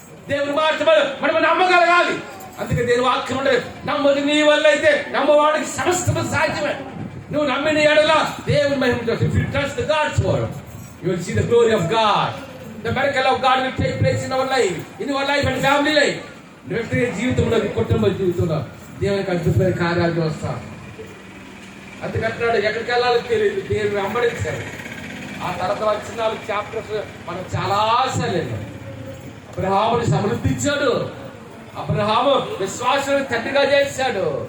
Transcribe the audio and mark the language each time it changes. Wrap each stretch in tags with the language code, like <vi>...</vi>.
<te>దేవుని మాట మనం నమ్మగలగాలి. అందుకే దేవుని వాక్యం ఉండదు, నమ్మది నీ వల్ల అయితే నమ్మవాడికి సమస్తము సాధ్యమే. నువ్వు నమ్మిన ఎడల దేవుని మహిమ.</te> <en>If you trust the God's word, you will see the glory of God. The miracle of God will take place in our life, in your life and family life.</en> <te>వ్యక్తిగత జీవితంలో, కుటుంబ జీవితంలో దేవునికి అద్భుతమైన కార్యాలు చూస్తాం. అందుకంటున్నాడు, ఎక్కడికి వెళ్ళాలో తెలియదు, దేవుని వెంబడించారు. ఆ తర్వాత వచ్చిన 4 చాప్టర్స్ మనం చాలా ఆశలేదు. అబ్రహాముని సమృద్ధించాడు. అబ్రహాము విశ్వాసాన్ని తండ్రిగా చేశాడు.</te>